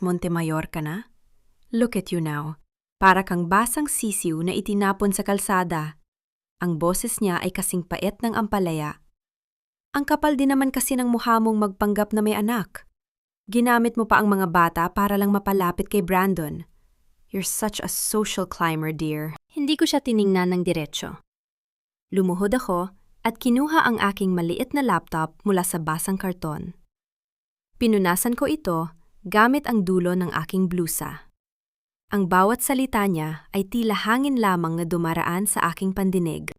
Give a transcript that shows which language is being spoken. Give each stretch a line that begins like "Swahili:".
Filipino: Montemayor ka na?
English: Look at you now.
Filipino: Para kang basang sisiw na itinapon sa kalsada. Ang boses niya ay kasing pait ng ampalaya. Ang kapal din naman kasi ng mukha mong magpanggap na may anak. Ginamit mo pa ang mga bata para lang mapalapit kay Brandon.
English: You're such a social climber, dear.
Filipino: Hindi ko siya tiningnan ng diretsyo. Lumuhod ako at kinuha ang aking maliit na laptop mula sa basang karton. Pinunasan ko ito gamit ang dulo ng aking blusa. Ang bawat salita niya ay tila hangin lamang na dumaraan sa aking pandinig.